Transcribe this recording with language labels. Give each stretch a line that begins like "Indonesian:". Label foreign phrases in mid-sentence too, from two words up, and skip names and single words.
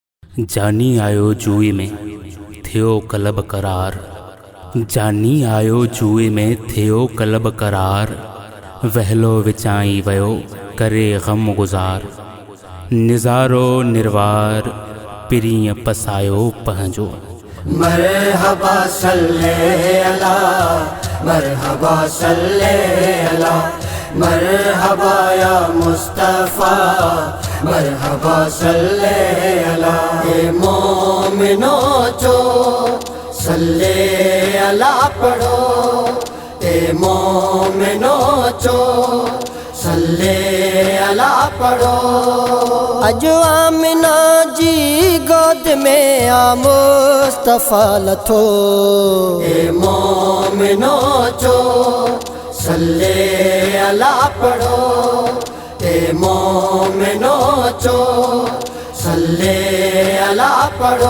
Sindhi: जानी आयो जुए में थियो कलब करार। जानी आयो जुए में थियो कलब करार। वहलो विचाई वयो करे गम गुज़ार। निज़ारो निर्वार पिरीं पसायो पंहिंजो।
Arabic: مرحبا صل على، مرحبا صل على، مرحبا يا مصطفى، مرحبا صل على.
Sindhi: ए मोमिनो जो
Arabic: صل على
Sindhi: पढ़ो, ए मोमिनो जो
Arabic: صل على
Sindhi: पढ़ो। अजो आमिना जी गोद में आ मुस्तफ़ा लथो, ए मोमिनो जो
Arabic: صل على
Sindhi: पढ़ो, ए मोमिनो जो
Arabic: صل على
Sindhi: पढ़ो।